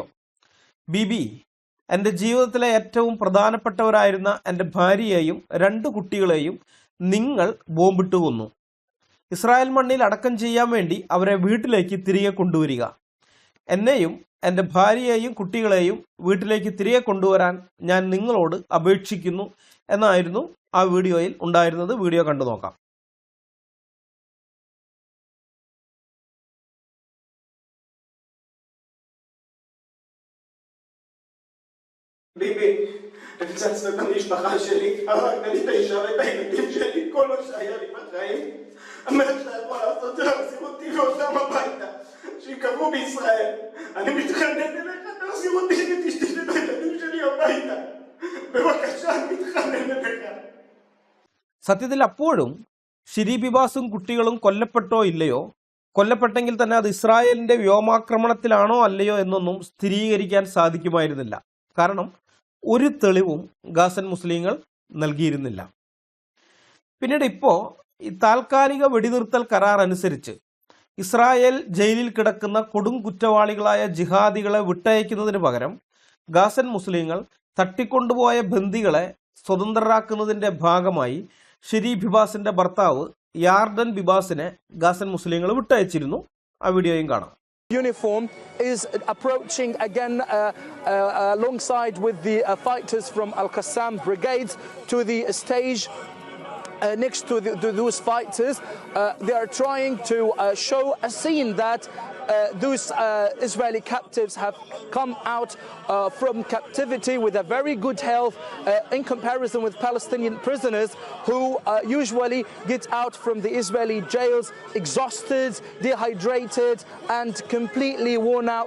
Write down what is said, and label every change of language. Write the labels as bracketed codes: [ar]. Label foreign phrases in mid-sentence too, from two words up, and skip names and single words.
[ml] ബിബി, എൻ്റെ ജീവിതത്തിലെ ഏറ്റവും പ്രധാനപ്പെട്ടവരായിരുന്ന എൻ്റെ ഭാര്യയെയും 2 കുട്ടികളെയും നിങ്ങൾ ബോംബിട്ട് കൊന്നു. ഇസ്രായേൽ മണ്ണിൽ അടക്കം ചെയ്യാൻ വേണ്ടി അവരെ വീട്ടിലേക്ക് തിരികെ കൊണ്ടുവരിക. എന്നെയും എൻ്റെ ഭാര്യയെയും കുട്ടികളെയും വീട്ടിലേക്ക് തിരികെ കൊണ്ടുവരാൻ ഞാൻ നിങ്ങളോട് അപേക്ഷിക്കുന്നു എന്നായിരുന്നു ആ വീഡിയോയിൽ ഉണ്ടായിരുന്നത്. വീഡിയോ കണ്ടു നോക്കാം. [he] ביבי, הפצצת את המשפחה שלי, הרגת לי את האישה ואת הילדים שלי, כל מה שהיה לי בחיים. מה שאתה יכול לעשות זה להחזיר אותי ואותם הביתה, שיקבעו בישראל. אני מתחנן אליך, תחזיר אותי ואת אשתי ואת הילדים שלי הביתה. בבקשה, אני מתחנן אליך. [ml] സത്യത്തിൽ അപ്പോഴും ഷിരി ബിബാസും കുട്ടികളും കൊല്ലപ്പെട്ടോ ഇല്ലയോ, കൊല്ലപ്പെട്ടെങ്കിൽ തന്നെ അത് ഇസ്രായേലിന്റെ വ്യോമാക്രമണത്തിലാണോ അല്ലയോ എന്നൊന്നും സ്ഥിരീകരിക്കാൻ സാധിക്കുമായിരുന്നില്ല. കാരണം ഒരു തെളിവും ഗാസൻ മുസ്ലിങ്ങൾ നൽകിയിരുന്നില്ല. പിന്നീട് ഇപ്പോൾ ഈ താൽക്കാലിക വെടിനിർത്തൽ കരാർ അനുസരിച്ച് ഇസ്രായേൽ ജയിലിൽ കിടക്കുന്ന കൊടും കുറ്റവാളികളായ ജിഹാദികളെ വിട്ടയക്കുന്നതിന് പകരം ഗാസൻ മുസ്ലിങ്ങൾ തട്ടിക്കൊണ്ടുപോയ ബന്ദികളെ സ്വതന്ത്രരാക്കുന്നതിന്റെ ഭാഗമായി ഷിരി ബിബാസിന്റെ ഭർത്താവ് യാർഡൻ ബിബാസിനെ ഗാസൻ മുസ്ലിങ്ങൾ വിട്ടയച്ചിരുന്നു. ആ വീഡിയോയും കാണാം. [en] Uniform is approaching again alongside with the fighters from Al Qassam brigades to the stage next to those fighters. They are trying to show a scene that those Israeli captives have come out from captivity with a very good health in comparison with Palestinian prisoners who usually get out from the Israeli jails exhausted, dehydrated and completely worn out.